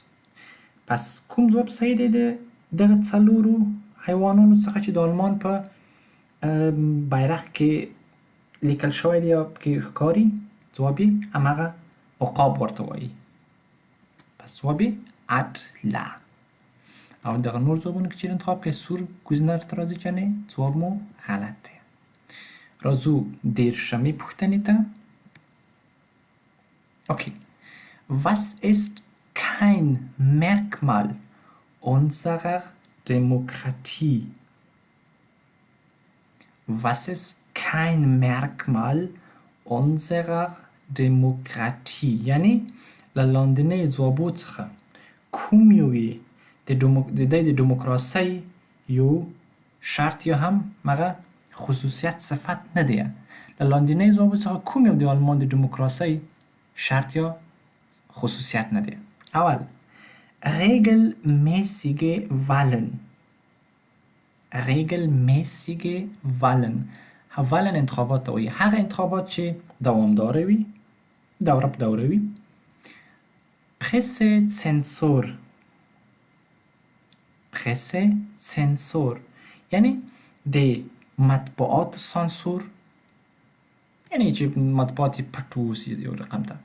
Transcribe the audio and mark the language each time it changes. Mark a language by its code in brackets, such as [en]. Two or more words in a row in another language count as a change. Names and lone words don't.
[ps] پس کوم ځواب صحیح دی د دغه څلورو حیوانونو څخه چې د آلمان په بیرق کې لیکل شوی دی یا پکې ښکاري؟ ځواب یې همغه عقاب ورته وایي. پس ځواب یې اتله. او دغه نور ځوابونه که چیرې انتخاب کړئ سور گزینه ته راځي که نه، ځواب مو غلط دی. راځو دېرشمې پوښتنې ته. Okay. [de] Was ist kein Merkmal unserer Demokratie? Was ist kein Merkmal unserer Demokratie؟ [ps] یعنی له لاندنۍ ځوابو څخه کوم یو یې د دې د دیموکراسۍ یو شرط یا هم مغه خصوصیت صفت نه دی. له لاندنۍ ځوابو څخه کوم یو د آلمان د دیموکراسۍ شرط یا خصوصیت نه دی؟ [de] اول regelmäßige Wahlen. regelmäßige Wahlen. [ps] Wahlen انتخابات ته وایي هغه انتخابات چې دوامداره وي، دوره په دوره وي. Pressezensur. Pressezensur یعنی د مطبوعات سانسور، یعنی چې مطبوعات پټ اوسي یو رقم ته.